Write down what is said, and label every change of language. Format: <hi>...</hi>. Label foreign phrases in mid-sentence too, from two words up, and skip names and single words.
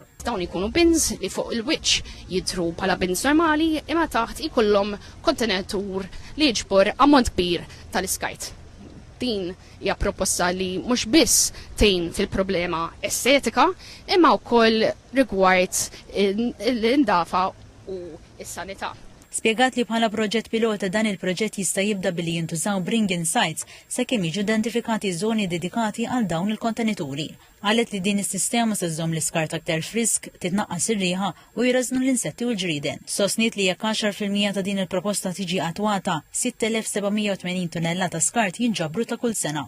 <mt>Dawn ikunu bins li fuq il-wiċċ jidhru bħala bins normali imma taħt ikollhom kontenatur li jiġbor ammont kbir tal-iskart. Din hija proposta li mhux biss tgħin fil-problema estetika imma wkoll rigward l-indafa u s-sanità. Spjegat li bħala proġett pilota dan il-proġett jista' jibda billi jintużaw</mt> <en>bring-in sites</en> <mt>sakemm jiġu identifikati żoni dedikati għal dawn il-kontenituri. Qalet li din is-sistema se żżomm l-iskart aktar frisk, titnaqqas ir-riħa u jrażnu l-insetti u l-ġrieden. Sostniet li jekk 10% ta' din il-proposta tiġi attwata, 6,780 tunella ta' skart jinġabru ta' kull sena.</mt>